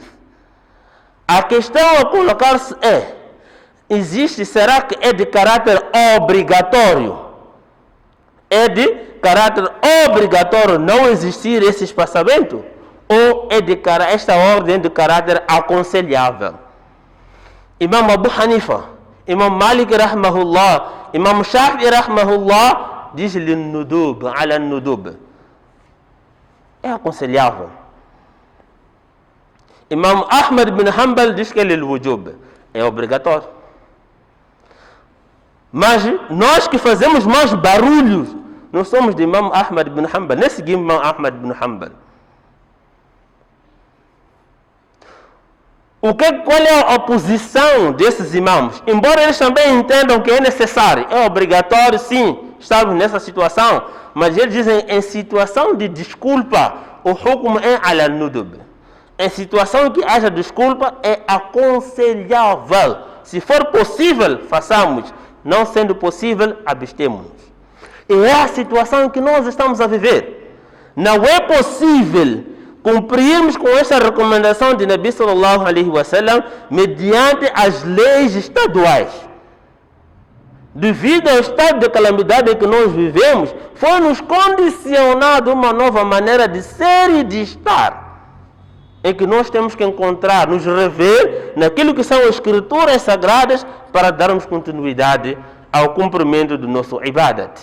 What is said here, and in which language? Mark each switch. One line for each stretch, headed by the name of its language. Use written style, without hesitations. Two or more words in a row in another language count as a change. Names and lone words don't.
Portuguese: A questão a colocar-se é: será que é de caráter obrigatório? É de caráter obrigatório não existir esse espaçamento? Ou é esta ordem de caráter aconselhável? Imam Abu Hanifa, Imam Malik rahmahullah, Imam Shafi'i rahmahullah, diz-lhe nudub,
Arabic: على ندب.
Portuguese: É aconselhável. Imam Ahmad bin Hanbal diz que ele é wujub, é obrigatório. Mas nós que fazemos mais barulhos, não somos de Imam Ahmad bin Hanbal, nem seguimos Imam Ahmad bin Hanbal. Qual é a posição desses imãos? Embora eles também entendam que é necessário, é obrigatório sim, estarmos nessa situação, mas eles dizem em situação de desculpa, o hukm é
Arabic: على ندب.
Portuguese: Em situação que haja desculpa, é aconselhável. Se for possível, façamos. Não sendo possível, abstemos-nos. E é a situação que nós estamos a viver. Não é possível cumprirmos com esta recomendação de
Arabic: نبي صلى الله عليه وسلم
Portuguese: mediante as leis estaduais. Devido ao estado de calamidade em que nós vivemos, foi-nos condicionado uma nova maneira de ser e de estar, em que nós temos que encontrar, nos rever naquilo que são as escrituras sagradas para darmos continuidade ao cumprimento do nosso ibadat.